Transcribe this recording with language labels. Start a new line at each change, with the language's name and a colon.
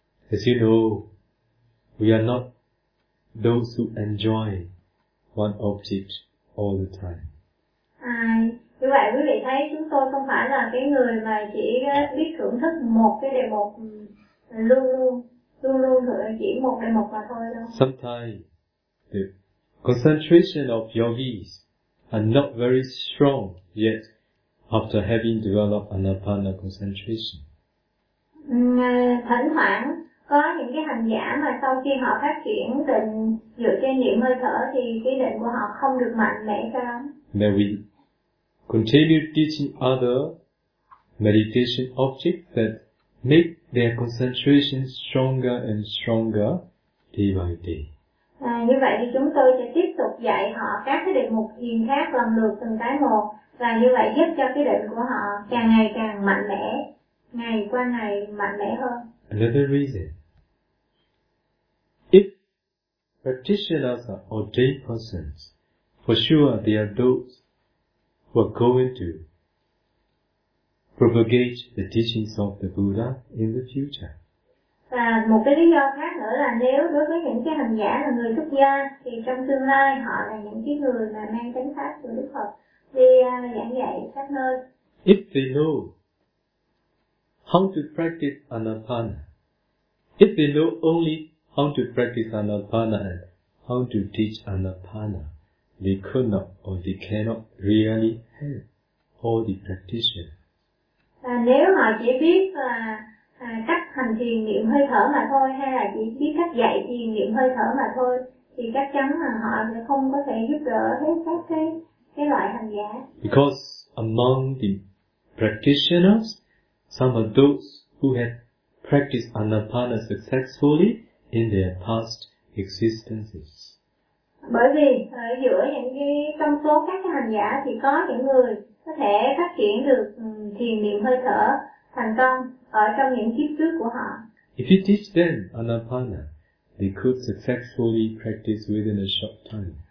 English: As you know, we are not those who enjoy one object all the time.
Vietnamese: Như vậy quý vị thấy chúng tôi không phải là cái người mà chỉ biết thưởng thức một cái đề mục luôn luôn thưởng chỉ một đề mục mà thôi đâu.
English: Sometimes concentration of yogis are not very strong yet after having developed anapana concentration.
Vietnamese: Thỉnh thoảng có những cái hành giả mà sau khi họ phát triển định dựa trên niệm hơi thở thì cái định của họ không được mạnh mẽ cho lắm.
English: May we continue teaching other meditation objects that make their concentration stronger and stronger day by day.
Vietnamese: Như vậy thì chúng tôi sẽ tiếp tục dạy họ các cái đề mục thiền khác lần lượt từng cái một, và như vậy giúp cho cái định của họ càng ngày càng mạnh mẽ, ngày qua ngày mạnh mẽ hơn.
English: Another reason. If practitioners are ordained persons, for sure they are those who are going to propagate the teachings of the Buddha in the future.
Vietnamese: Và một cái lý do khác nữa là nếu đối với những cái hành giả là người xuất gia thì trong tương lai họ là những cái người mà mang chánh pháp của Đức Phật đi giảng dạy các nơi.
English: If they know how to practice anapana, if they know only how to practice anapana and how to teach anapana, they could not or they cannot really help all the practitioners.
Vietnamese: Và nếu họ chỉ biết là cách hành thiền niệm hơi thở mà thôi, hay là chỉ biết cách dạy thiền niệm hơi thở mà thôi, thì chắc chắn là họ sẽ không có thể giúp đỡ hết các cái loại hành giả.
English: Because among the practitioners, some of those who have practiced anapana successfully in their past existences.
Vietnamese: Bởi vì giữa những cái trong số các cái hành giả thì có những người có thể phát triển được thiền niệm hơi thở thành công ở trong những kiếp trước của họ.
English: If you teach them anapana, they could successfully practice within a short time.